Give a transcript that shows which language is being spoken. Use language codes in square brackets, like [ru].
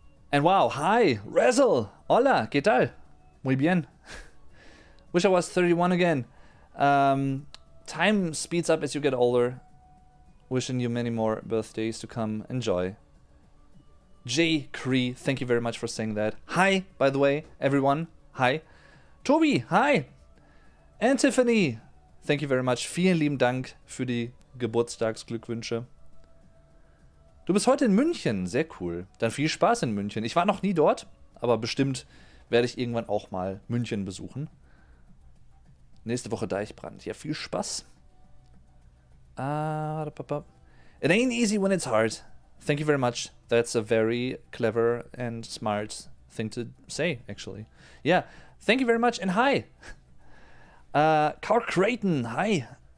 [en] And wow, hi, Razzle, [es] hola, ¿qué tal? Muy bien. [en] Wish I was 31 again. Time speeds up as you get older. Wishing you many more birthdays to come. Enjoy. J. Cree, thank you very much for saying that. Hi, by the way, everyone. Hi. Tobi, hi. And Tiffany, thank you very much. [de] Vielen lieben Dank für die Geburtstagsglückwünsche. Du bist heute in München, sehr cool. Dann viel Spaß in München. Ich war noch nie dort, aber bestimmt werde ich irgendwann auch mal München besuchen. Nächste Woche Deichbrand. Ja, viel Spaß. [en] It ain't easy when it's hard. Thank you very much. That's a very clever and smart thing to say, actually. Yeah, thank you very much, and hi. Carl Creighton, hi.